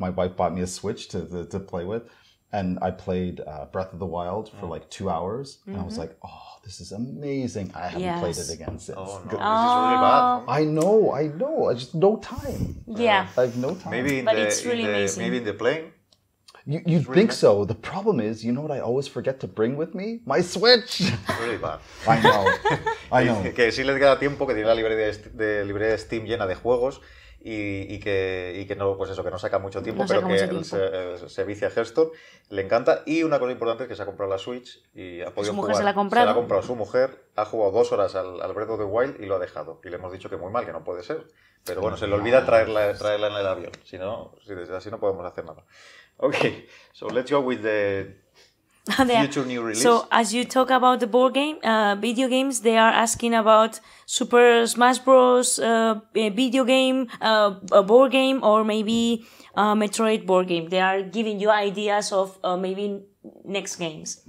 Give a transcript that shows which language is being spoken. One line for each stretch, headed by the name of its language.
English: My wife bought me a Switch to play with, and I played Breath of the Wild for like 2 hours, and I was like, oh, this is amazing. I haven't played it again since. Oh no, this is really bad. I know. I just no time. Yeah. I have no time. It's really amazing. Maybe in the plane. You'd think so. The problem is, you know what I always forget to bring with me? My Switch! Really bad. I know.
Spanish: Que sí le queda tiempo, que tiene la librería de Steam llena de juegos y que no, pues eso, que no saca mucho tiempo, pero que se vicia a Hearthstone, le encanta. Y una cosa importante es que se ha comprado la Switch y ha podido jugar. Se la ha comprado su mujer, ha jugado 2 horas al Breath of the Wild y lo ha dejado. Y le hemos dicho que muy mal, que no puede ser. Pero bueno, se le olvida traerla en el avión. Si no, así no podemos hacer nada.
English: Okay, so let's go with the future new release. So as you talk about the board game, video games, they are asking about Super Smash Bros. Video game, a board game, or maybe Metroid board game. They are giving you ideas of maybe next games.